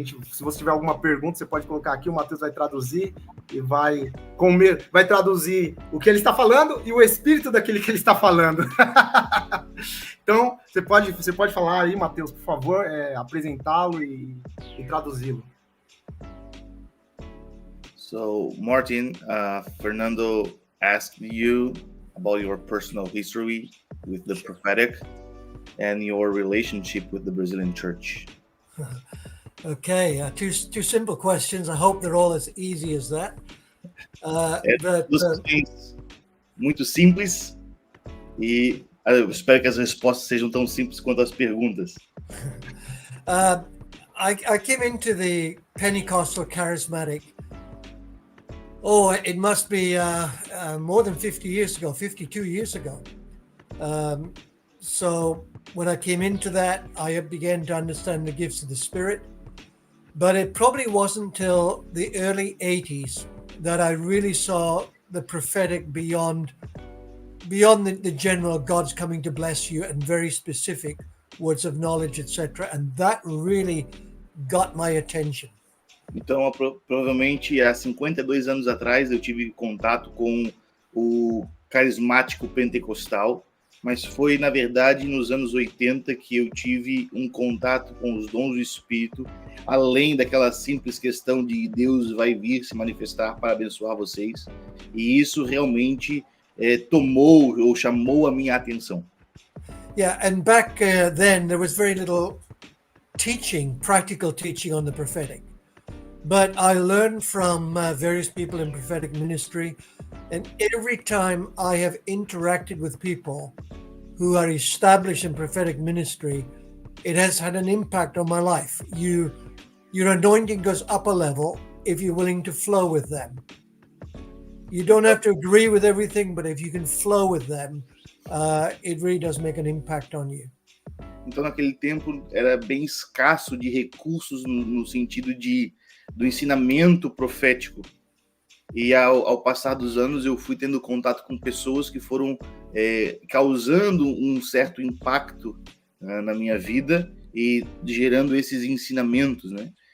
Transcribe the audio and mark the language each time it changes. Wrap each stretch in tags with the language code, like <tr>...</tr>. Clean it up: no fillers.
<pt>Se você tiver alguma pergunta, você pode colocar aqui, o Matheus vai traduzir e vai traduzir o que ele está falando e o espírito daquele que ele está falando. Então, você pode falar aí, Matheus, por favor, apresentá-lo e traduzi-lo.</pt> <en>So, Martin, Fernando asked you about your personal history with the prophetic and your relationship with the Brazilian church. Okay, two simple questions. I hope they're all as easy as that.</en> <pt>Duas questões muito simples e eu espero que as respostas sejam tão simples quanto as perguntas.</pt> <en>I came into the Pentecostal charismatic. It must be more than 50 years ago, 52 years ago. So when I came into that, I began to understand the gifts of the Spirit. But it probably wasn't until the early 80s that I really saw the prophetic beyond the general God's coming to bless you and very specific words of knowledge, etc. And that really got my attention.</en> <pt>Então, provavelmente há 52 anos atrás eu tive contato com o carismático pentecostal, mas foi, na verdade, nos anos 80 que eu tive um contato com os dons do Espírito, além daquela simples questão de Deus vai vir se manifestar para abençoar vocês. E isso realmente tomou ou chamou a minha atenção.</pt> <en>Yeah, and back then there was very little teaching, practical teaching on the prophetic. But I learned from various people in prophetic ministry, and every time I have interacted with people who are established in prophetic ministry, it has had an impact on my life. Your anointing goes up a level if you're willing to flow with them. You don't have to agree with everything, but if you can flow with them, it really does make an impact on you.</en> <pt>Então, naquele tempo, era bem escasso de recursos no sentido do ensinamento profético. E ao passar dos anos, eu fui tendo contato com pessoas que foram causando um certo impacto na minha vida e gerando esses ensinamentos, né?</pt>